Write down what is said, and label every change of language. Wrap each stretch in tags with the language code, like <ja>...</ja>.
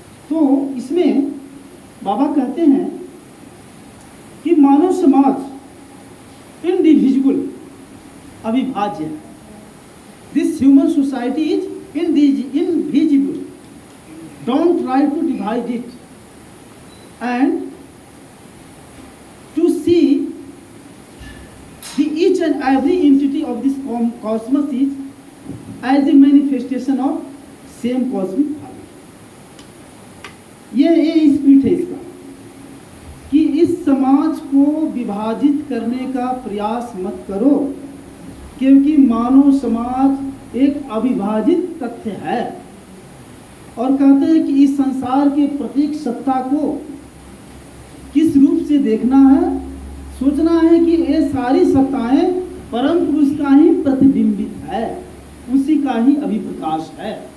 <hi>तो इसमें बाबा कहते हैं कि मानव समाज इंडिविजुअल अविभाज्य है।</hi> <en>This human society is indivisible. Don't try to divide it, and to see the each and every entity of this cosmos is as the manifestation of same cosmic power.</en> <hi>ये spirit है इसका, कि इस समाज को विभाजित करने का प्रयास मत करो, क्योंकि मानव समाज एक अविभाजित तथ्य है। और कहते हैं कि इस संसार के प्रत्येक सत्ता को किस रूप से देखना है, सोचना है कि ये सारी सत्ताएं परम पुरुष का ही प्रतिबिंबित है, उसी का ही अभिप्रकाश है।</hi>